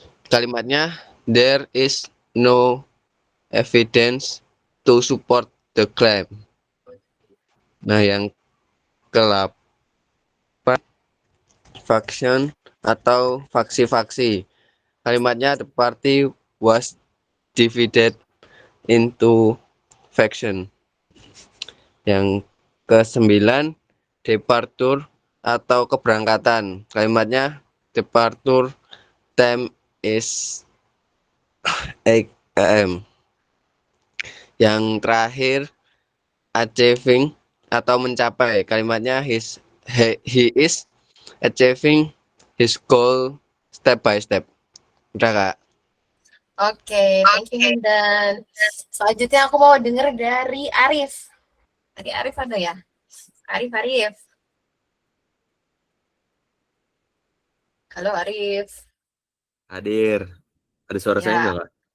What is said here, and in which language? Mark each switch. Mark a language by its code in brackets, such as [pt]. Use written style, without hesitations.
[id] Kalimatnya [en] there is no evidence to support the claim. [id] Nah, yang ke-8, faction atau faksi-faksi. Kalimatnya [en] the party was divided into faction. [id] Yang ke-9, departure atau keberangkatan. Kalimatnya [en] departure time is 8 am. [id] Yang terakhir, achieving atau mencapai. Kalimatnya [en] he is achieving his goal step by step. [id] Udah, Kak? [en] Oke, thank you Hindan. [id] Selanjutnya aku mau denger dari Arif. Tadi Arif ada ya? Arif. Halo Arif. Hadir. Ada suara saya Ya, nggak, Kak?